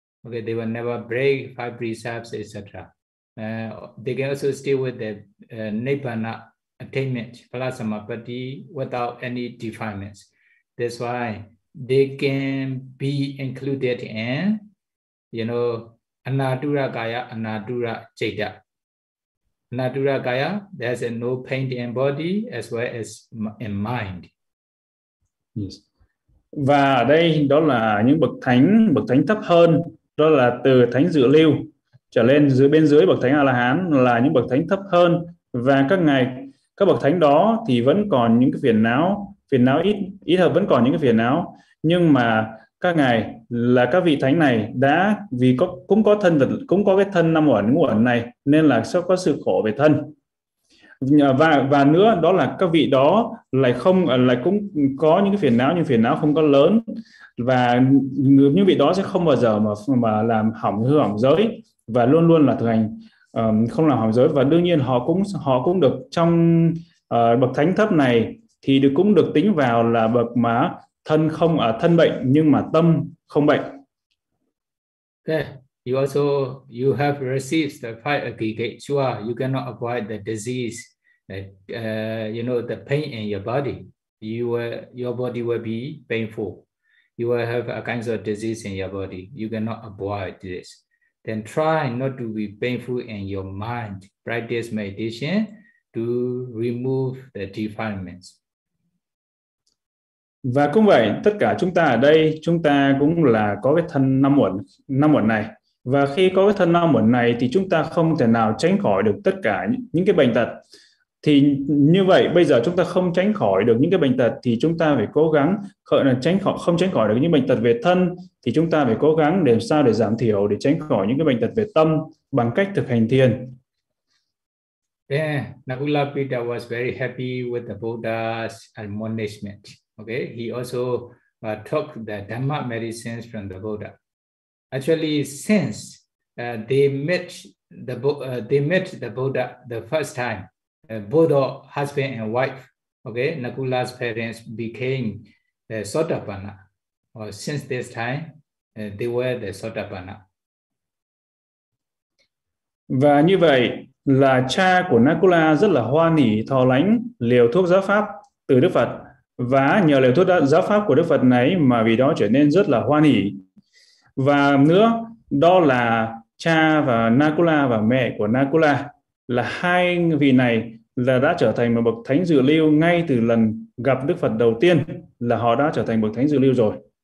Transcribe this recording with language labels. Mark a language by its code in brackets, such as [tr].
[en] Okay, they will never break five precepts, etc. They can also stay with the Nibbana attainment, Palasamapati, without any defilements. That's why they can be included in, you know, Anadura Gaya, Anadura Chaita. Anadura Gaya, there's no pain in body as well as in mind. Yes. [vi] Và đây đó là những bậc thánh thấp hơn. Đó là từ thánh dự lưu trở lên dưới bên dưới bậc thánh A-la-hán là những bậc thánh thấp hơn. Và các ngài, các bậc thánh đó thì vẫn còn những cái phiền não ít, ít hơn vẫn còn những cái phiền não. Nhưng mà các ngài là các vị thánh này đã vì có, cũng có thân vật, cũng có cái thân năm uẩn ngũ uẩn này nên là sẽ có sự khổ về thân. Và nữa đó là các vị đó lại không, lại cũng có những cái phiền não nhưng phiền não không có lớn. Và những vị đó sẽ không bao giờ mà làm hỏng giới và luôn luôn là thực hành không làm hỏng giới, và đương nhiên họ cũng được trong bậc thánh thấp này thì được, cũng được tính vào là bậc mà thân không ở thân bệnh nhưng mà tâm không bệnh. [en] Okay. You have received the five aggregates, sure you cannot avoid the disease, the pain in your body, your body will be painful. You will have a kind of disease in your body. You cannot avoid this. Then try not to be painful in your mind. Practice meditation to remove the defilements. [vi] Và cũng vậy, tất cả chúng ta ở đây, chúng ta cũng là có cái thân năm uẩn này. Và khi có cái thân năm uẩn này thì chúng ta không thể nào tránh khỏi được tất cả những cái bệnh tật. Thì như vậy bây giờ chúng ta không tránh khỏi được những cái bệnh tật thì chúng ta phải cố gắng không tránh khỏi được những bệnh tật về thân thì chúng ta phải cố gắng để làm sao để giảm thiểu, để tránh khỏi những cái bệnh tật về tâm bằng cách thực hành thiền. [en] Yeah, Nakula Pita was very happy with the Buddha's admonishment. Okay, he also took the Dhamma medicines from the Buddha. Actually, since they met they met the Buddha the first time. Buddha, husband and wife, okay, Nakula's parents became the Sotapanna. Well, since this time, they were the Sotapanna. [vi] Và như vậy là cha của Nakula rất là hoan hỷ thọ lãnh liều thuốc giáo pháp từ Đức Phật. Và nhờ liều thuốc giáo pháp của Đức Phật này mà vì đó trở nên rất là hoan hỷ. Và nữa, đó là cha và Nakula và mẹ của Nakula là hai vị này là đã trở thành một bậc thánh dự lưu ngay từ lần gặp Đức Phật đầu tiên là họ đã trở thành bậc thánh dự lưu rồi.